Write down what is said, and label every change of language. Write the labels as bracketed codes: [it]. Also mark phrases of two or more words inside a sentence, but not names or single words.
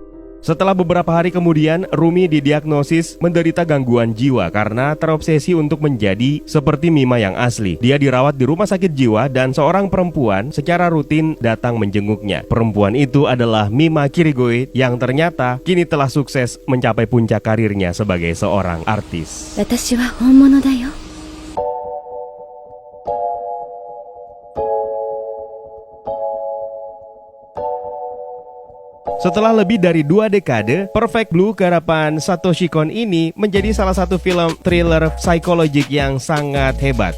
[id] Setelah beberapa hari kemudian, Rumi didiagnosis menderita gangguan jiwa karena terobsesi untuk menjadi seperti Mima yang asli. Dia dirawat di rumah sakit jiwa dan seorang perempuan secara rutin datang menjenguknya. Perempuan itu adalah Mima Kirigoe yang ternyata kini telah sukses mencapai puncak karirnya sebagai seorang artis. [ja] 私は本物だよ。 [id] Setelah lebih dari 2 dekade, Perfect Blue garapan Satoshi Kon ini menjadi salah satu film thriller psikologik yang sangat hebat.